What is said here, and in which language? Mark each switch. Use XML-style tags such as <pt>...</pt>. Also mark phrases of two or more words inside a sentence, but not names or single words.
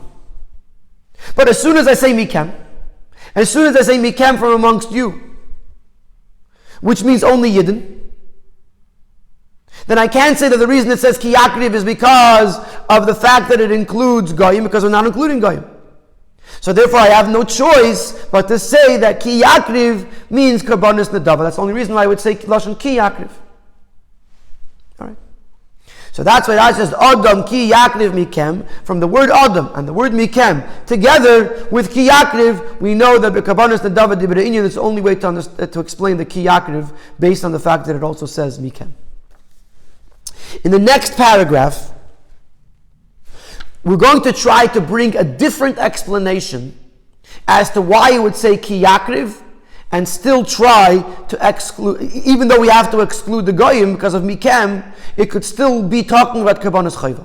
<en>But as soon as I say mikem, as soon as I say mikem from amongst you, which means only Yidden, then I can't say that the reason it says</en> <he>כי יקריב</he> <en>is because of the fact that it includes Goyim, because we're not including Goyim. So therefore I have no choice but to say that</en> <he>כי יקריב</he> <en>means</en> <he>קרבנות נדבה.</he> <en>That's the only reason why I would say</en> <he>לשון כי יקריב.</he> <en>Alright. So that's why Rashi says</en> <he>אדם כי יקריב מכם,</he> <en>from the word Adam and the word mikem together with</en> <he>כי יקריב,</he> <en>we know that</en> <he>קרבנות נדבה דיבר הענין</he> <en>is the only way to explain the</en> <he>כי יקריב</he> <en>based on the fact that it also says mikem. In the next paragraph, we're going to try to bring a different explanation as to why you would say</en> <he>כי יקריב</he> <en>and still try to exclude, even though we have to exclude the Goyim because of mikem, it could still be talking about</en> <he>קרבנות חובה.</he>